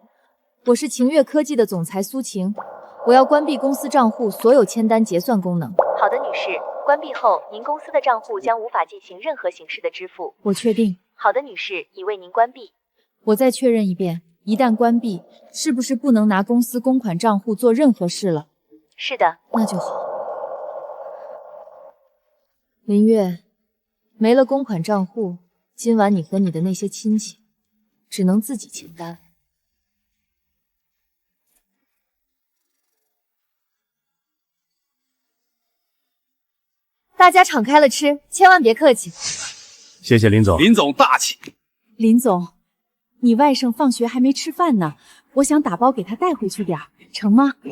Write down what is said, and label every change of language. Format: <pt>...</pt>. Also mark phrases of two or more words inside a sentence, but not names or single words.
<zh>我是晴越科技的總裁蘇晴，我要關閉公司賬戶所有簽單結算功能。好的，女士，關閉後您公司的賬戶將無法進行任何形式的支付。我確定。好的，女士，已為您關閉。我再確認一遍，一旦關閉，是不是不能拿公司公款賬戶做任何事了？是的。那就好。林月，沒了公款賬戶，今晚你和你的那些親戚只能自己簽單。大家敞開了吃，千萬別客氣。謝謝林總，林總大氣。林總，你外甥放學還沒吃飯呢，我想打包給他帶回去點兒，成嗎？</zh>